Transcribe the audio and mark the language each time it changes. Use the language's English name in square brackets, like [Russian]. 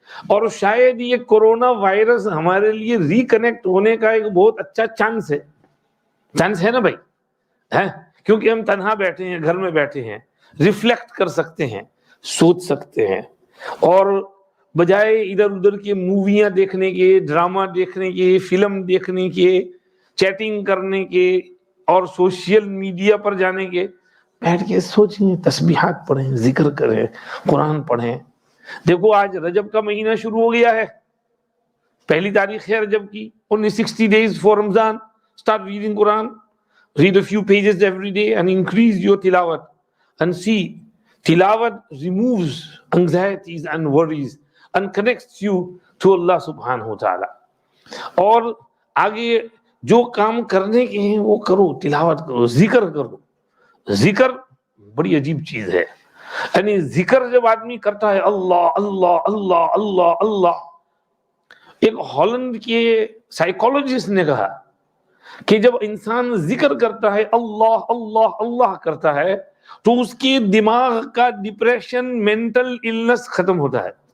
[Urdu] اور شاید یہ کورونا وائرس ہمارے لیے ریکنیکٹ ہونے کا ایک بہت اچھا چانس ہے نا بھائی، ہے، کیونکہ ہم تنہا بیٹھے ہیں، گھر میں بیٹھے ہیں، ریفلیکٹ کر سکتے ہیں، سوچ سکتے ہیں، اور بجائے ادھر ادھر کے موویاں دیکھنے کے، ڈرامہ دیکھنے کے، فلم دیکھنے کے، چیٹنگ کرنے کے اور سوشل میڈیا پر جانے کے، بیٹھ کے سوچیں، تسبیحات پڑھیں، ذکر کریں، قرآن پڑھیں. دیکھو آج رجب کا مہینہ شروع ہو گیا ہے، پہلی تاریخ ہے رجب کی. [English] only 60 days for Ramadan. Start reading Quran, read a few pages every day and increase your tilawat. And see, tilawat removes anxieties and worries and connects you to Allah subhanahu wa ta'ala. [Urdu] اور آگے جو کام کرنے کے ہیں وہ کرو، تلاوت کرو، ذکر کرو. ذکر بڑی عجیب چیز ہے، یعنی ذکر جب آدمی کرتا ہے، اللہ اللہ اللہ اللہ اللہ. ایک ہالینڈ کے سائیکولوجسٹ نے کہا کہ جب انسان ذکر کرتا ہے، اللہ اللہ اللہ کرتا ہے، تو اس کے دماغ کا ڈپریشن، مینٹل النس ختم ہوتا ہے.